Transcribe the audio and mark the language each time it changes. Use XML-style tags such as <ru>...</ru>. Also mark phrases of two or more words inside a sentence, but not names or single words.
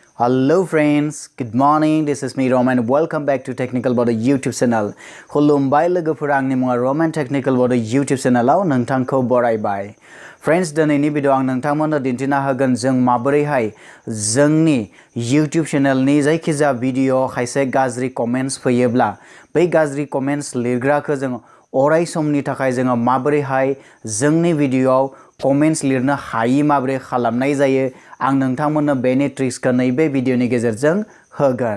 <en>Hello friends, good morning. This is me Roman. Welcome back to Technical Body YouTube channel.</en> <brx>खुलुमबाय लोगोफोर आंनि मुङा Roman Technical Body YouTube channelआव नोंथांखौ बरायबाय. Friends, दिनैनि भिडिअ आं नोंथांमोननो दिन्थिना होगोन जों माबोरैहाय जोंनि YouTube चेनेलनि जायखिजाया भिडिअ खायसे गाज्रि कमेन्ट्स फैयोब्ला बै गाज्रि कमेन्ट्स लिरग्राखौ जों अराय समनि थाखाय जों माबोरैहाय जोंनि भिडिअआव कमेन्ट्स लिरनो हायि माबोरै खालामनाय जायो आं नोंथांमोननो बेनि ट्रिक्सखौ नैबे भिडिअनि गेजेरजों होगोन.</brx>